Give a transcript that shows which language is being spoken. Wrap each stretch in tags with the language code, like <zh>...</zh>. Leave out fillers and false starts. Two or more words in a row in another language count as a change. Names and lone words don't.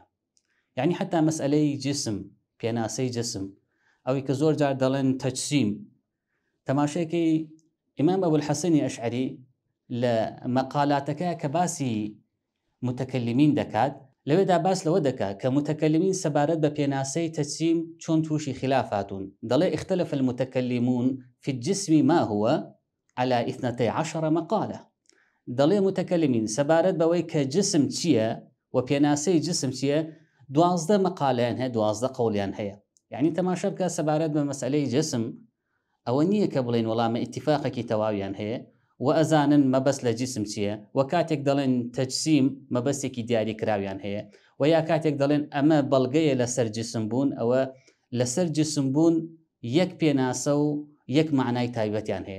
<ckb>یعنی حتا مەسئلەی جسم، پێناسەی جسم، ئەوەی کە زۆر جار دەڵێن تەجسیم، تەماشەیەکی ئیمام ئەبولحەسەنی ئەشعەری لە مەقالاتەکە کە باسی متەکەلمین دەکات لەوێدا باس لەوە دەکات کە متەکەلمین سەبارەت بە پێناسەی تەجسیم چۆن تووشی خلاف هاتوون.</ckb> <ar>دەڵێ اختلف المتكلمون في الجسم ما هو على 12 مقالة.</ar> <ckb>دەڵێ متەکەلمین سەبارەت بەوەی کە جسم چییە و پێناسەی جسم چییە 12 مقالەیان هەیە، 12 قەولیان هەیە. یعنی تەماشا بکە سەبارەت بە مەسئلەی جسم ئەوە نییە کە بڵێن وەڵامە ئیتیفاقێکی تەواویان هەیە و ئەزانن مەبەست لە جسم چییە، و کاتێک دەڵێن تەجسیم مەبەستێکی دیاری کراویان هەیە، و یا کاتێک دەڵێن ئەمە بەڵگەیە لەسەر جسم بوون، ئەوە لەسەر جسم بوون یەک پێناسە و یەک معنای تایبەتیان هەیە.</ckb>